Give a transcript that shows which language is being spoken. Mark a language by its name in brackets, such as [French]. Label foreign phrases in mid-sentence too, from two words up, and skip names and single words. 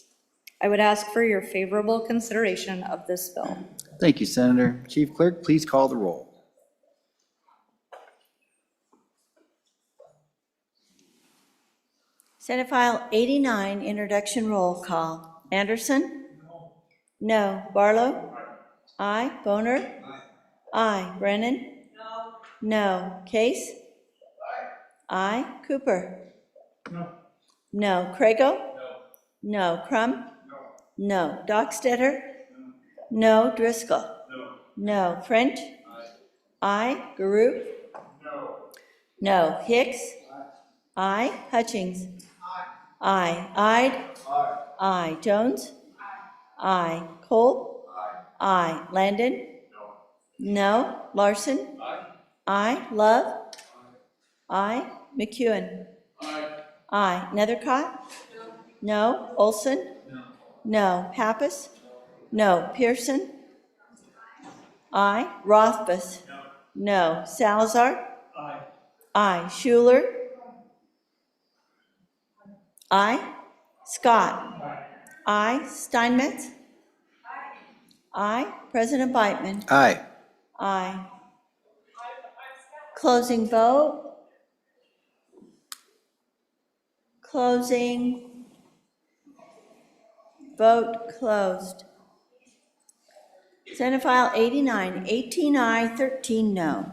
[English] I would ask for your favorable consideration of this bill. Thank you, Senator. Chief Clerk, please call the roll. Senate File 89, introduction roll call. Anderson? No. Barlow? Aye. Boner? Aye. Brennan? No. Case? Aye. Cooper? No. Crago? No. Crum? No. Dockstetter? No. Driscoll? No. French? Aye. Garoop? No. Hicks? Aye. Hutchings? Aye. Ide? Aye. Jones? Aye. Cole? Aye. Landon? No. Larson? Aye. Love? Aye. McEwen? Aye. Nethercott? No. Olson? No. Pappas? No. Pearson? Aye. Rothbus? No. Salazar? Aye. Schuler? Aye. Scott? Aye. Steinmetz? Aye. President Beitman? Aye. Aye. Closing vote. Closing. Vote closed. Senate File 89, 18 aye, 13 no.